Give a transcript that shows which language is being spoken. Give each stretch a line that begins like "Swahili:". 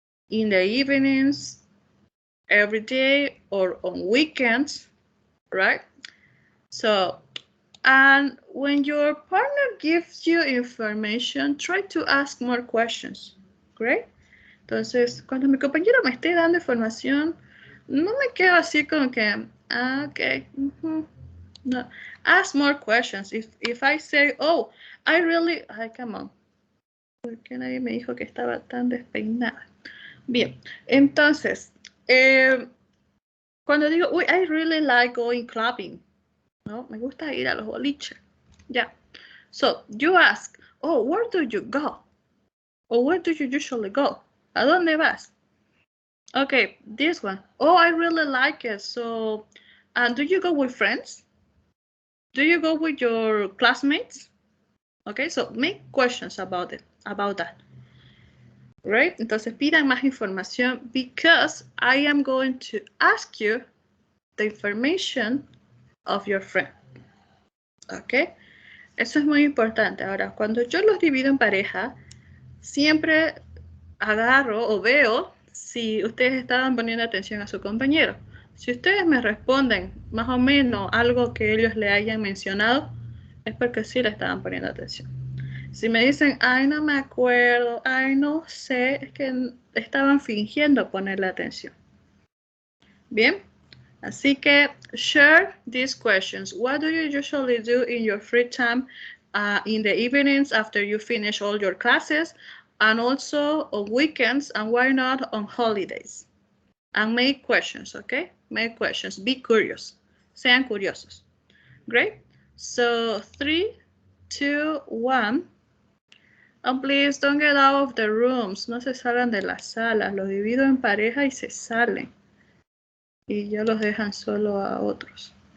English: In the evenings, every day, or on weekends, right? So, and when your partner gives you information, try to ask more questions. Great.
Spanish: Entonces, cuando mi compañero me esté dando información, no me quedo así como que, okay.
English: No, ask more questions. If I say, oh, I really, come on.
Spanish: ¿Por qué nadie me dijo que estaba tan despeinada? Bien, entonces, cuando digo, uy,
English: I really like going clubbing,
Spanish: ¿no? Me gusta ir a los boliches.
English: Yeah. So, you ask, oh, where do you go? Or where do you usually go?
Spanish: ¿A dónde vas?
English: Okay, this one. Oh, I really like it. So, do you go with friends? Do you go with your classmates? Okay, so make questions about that. Right?
Spanish: Entonces pidan más información
English: because I am going to ask you the information of your friend. Okay?
Spanish: Eso es muy importante. Ahora, cuando yo los divido en pareja, siempre agarro o veo si ustedes estaban poniendo atención a su compañero. Si ustedes me responden más o menos algo que ellos le hayan mencionado, es porque sí le estaban poniendo atención. Si me dicen, ay, no me acuerdo, ay, no sé, es que estaban fingiendo ponerle atención. Bien, así que
English: share these questions. What do you usually do in your free time in the evenings after you finish all your classes? And also on weekends, and why not on holidays? And make questions, okay? Make questions. Be curious.
Spanish: Sean curiosos.
English: Great. So 3, 2, 1. And please don't get out of the rooms.
Spanish: No se salgan de las salas. Los divido en pareja y se salen. Y ya los dejan solo a otros.